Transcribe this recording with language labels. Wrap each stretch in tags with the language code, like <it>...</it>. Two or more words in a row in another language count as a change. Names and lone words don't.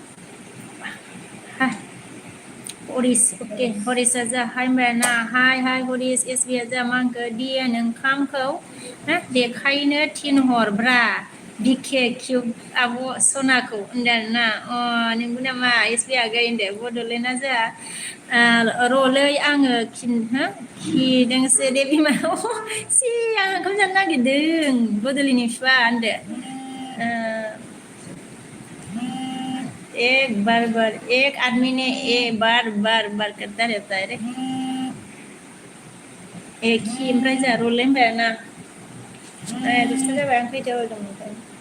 <brx>हरिसआ जा हाय होनबाय आरोना हाय हरिस SBया जा मा होनखो DN ओंखामखौ देखायनो थिनहर ब्रा BKQ आब' सनाखौ होनदों आरोना नंगौ नामा SB आगै होनदो बड'लेण्डआ जोंहा रलै आङो खिदोंसो दे बिमा आं ओंखाम जानो नागिरदों बड'लेण्डनि बिफा होनदो</brx> <hi>एक आदमी ने बार करता रहता है रे</hi> <brx>खि ओमफ्राय जोंहा रलै होनबाय आरोना दुस्थ' जाबाय आं खैथायाव होदोंमोन</brx>